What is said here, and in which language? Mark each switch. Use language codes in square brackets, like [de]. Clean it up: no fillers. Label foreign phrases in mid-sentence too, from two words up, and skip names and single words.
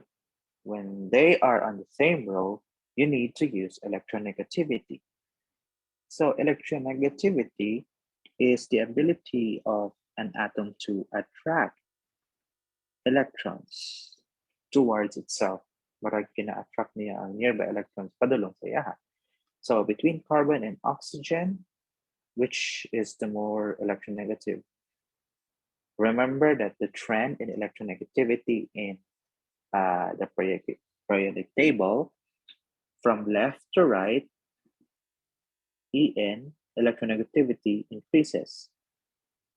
[en] When they are on the same row, you need to use electronegativity. So electronegativity is the ability of an atom to attract electrons towards itself. [ceb] Marag kina-attract niya ang [en] nearby electrons [ceb] padulong sa iya. [en] So between carbon and oxygen, which is the more electronegative? Remember that the trend in electronegativity in the periodic table, from left to right, En, electronegativity increases.